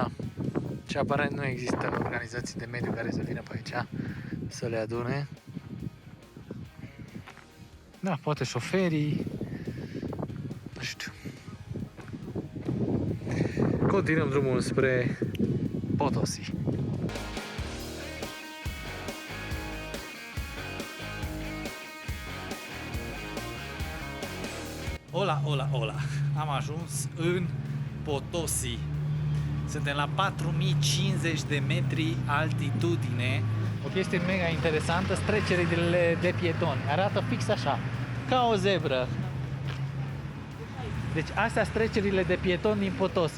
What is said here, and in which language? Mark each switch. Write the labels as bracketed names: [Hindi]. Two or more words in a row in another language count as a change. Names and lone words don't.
[Romanian] Și aparent nu există organizații de mediu care să vină pe aici să le adune. Da, poate șoferii. Nu știu. Continuăm drumul spre Potosi. [Spanish] Hola, hola, hola! [Romanian] Am ajuns în Potosi. Suntem la 4050 de metri altitudine. O chestie mega interesantă, trecerile de pietoni. Arată fix așa, ca o zebră. Deci astea sunt trecerile de pietoni din Potosi.